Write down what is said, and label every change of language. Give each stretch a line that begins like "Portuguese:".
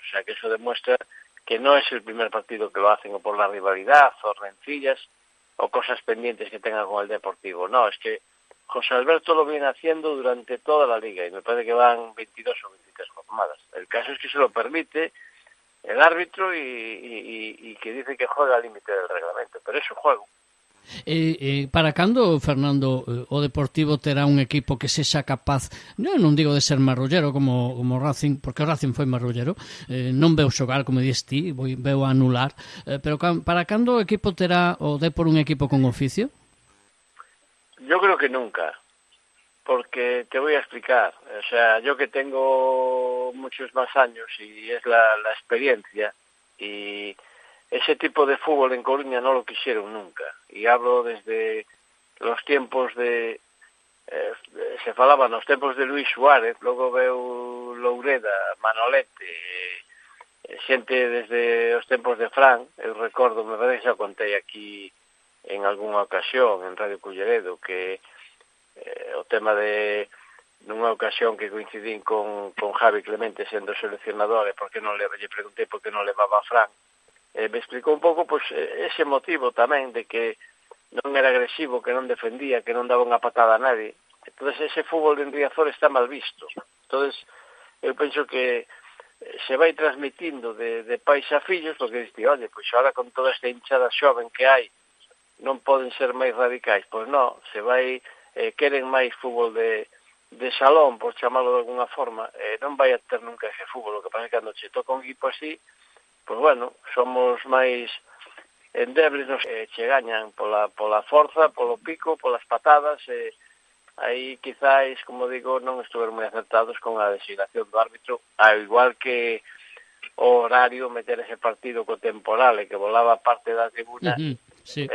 Spanish: O sea que eso demuestra que no es el primer partido que lo hacen o por la rivalidad o rencillas o cosas pendientes que tengan con el Deportivo. No, es que José Alberto lo viene haciendo durante toda la liga y me parece que van 22 o 23 jornadas. El caso es que se lo permite el árbitro y que dice que juega al límite del reglamento, pero es su juego.
Galician: Para cando, Fernando, o Deportivo terá un equipo que sexa capaz, non digo de ser marrullero como Racing, porque o Racing foi marrullero, non veu xogar, como dis ti, veu anular, pero para cando o equipo terá o Depor un equipo con oficio?
Spanish: Yo creo que nunca, porque te voy a explicar, o sea, yo que tengo muchos más años y es la experiencia, y ese tipo de fútbol en Coruña no lo quisieron nunca. Y hablo desde los tiempos
Galician: se falaba nos tempos de Luis Suárez, logo veu Loureda, Manolete, xente desde os tempos de Fran, eu recordo, me parece que xa contei aquí en algunha ocasión en Radio Culleredo, que o tema de nunha ocasión que coincidín con Javi Clemente sendo seleccionador, e lle preguntei por que non levaba a Fran, me explicou un pouco pois, ese motivo tamén de que non era agresivo, que non defendía, que non daba unha patada a nadie. Entón, ese fútbol en Riazor está mal visto. Entón, eu penso que se vai transmitindo de pais a fillos, porque diste, oye, pois ahora con toda esta hinchada xoven que hai, non poden ser máis radicais. Pois non, se vai, queren máis fútbol de salón, por chamarlo de alguna forma, non vai a ter nunca ese fútbol. O que pasa é que cando che toca un equipo así, pois bueno, somos máis endebles, che gañan pola forza, polo pico, polas patadas, aí quizáis, como digo, non estuveron moi acertados con a designación do árbitro, ao igual que o horario meter ese partido co temporal e que volaba parte da tribuna sí.